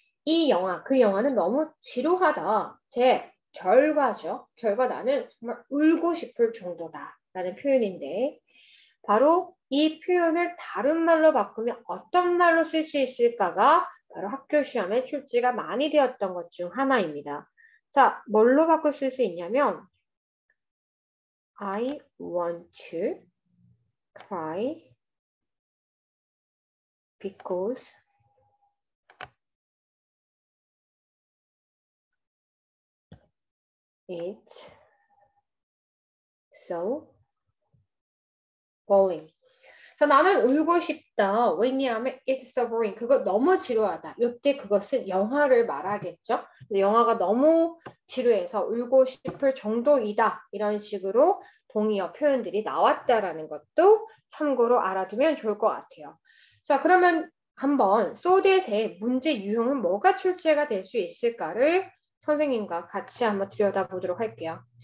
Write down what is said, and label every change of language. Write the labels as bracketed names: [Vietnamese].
[Korean] 이 영화, 그 영화는 너무 지루하다. 결과죠. 결과 나는 정말 울고 싶을 정도다. 라는 표현인데 바로 이 표현을 다른 말로 바꾸면 어떤 말로 쓸 수 있을까가 바로 학교 시험에 출제가 많이 되었던 것 중 하나입니다. 자, 뭘로 바꿀 수 있냐면 [English] I want to cry because it's so boring. [Korean] 자, 나는 울고 싶다. 왜냐하면 [English] it's so boring. [Korean] 그거 너무 지루하다. 이때 그것은 영화를 말하겠죠. 영화가 너무 지루해서 울고 싶을 정도이다. 이런 식으로 동의어 표현들이 나왔다라는 것도 참고로 알아두면 좋을 것 같아요. 자, 그러면 한번 so that의 문제 유형은 뭐가 출제가 될 수 있을까를 선생님과 같이 한번 들여다보도록 할게요.